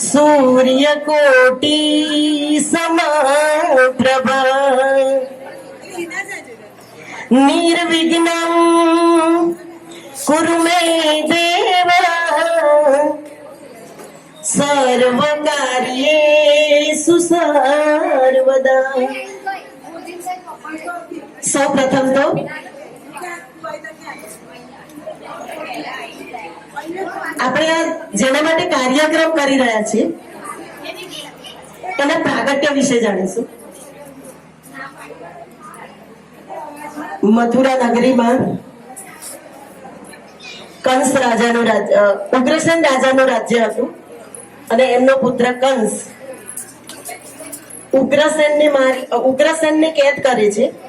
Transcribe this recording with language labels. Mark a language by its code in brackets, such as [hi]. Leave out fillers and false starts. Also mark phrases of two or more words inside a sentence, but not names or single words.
[sa] सूर्यकोटि समप्रभा निर्विघ्नं कुरु मे देव सर्वकार्येषु सर्वदा। [gu] સૌ પ્રથમ તો આપણે જેના માટે કાર્યક્રમ કરી રહ્યા છીએ એના પ્રાગટ્ય વિશે જાણીશું। મથુરા નગરીમાં કંસ રાજાનું રાજ્ય, ઉગ્રસેન રાજાનું રાજ્ય હતું અને એમનો પુત્ર કંસ ઉગ્રસેનને કેદ કરે છે।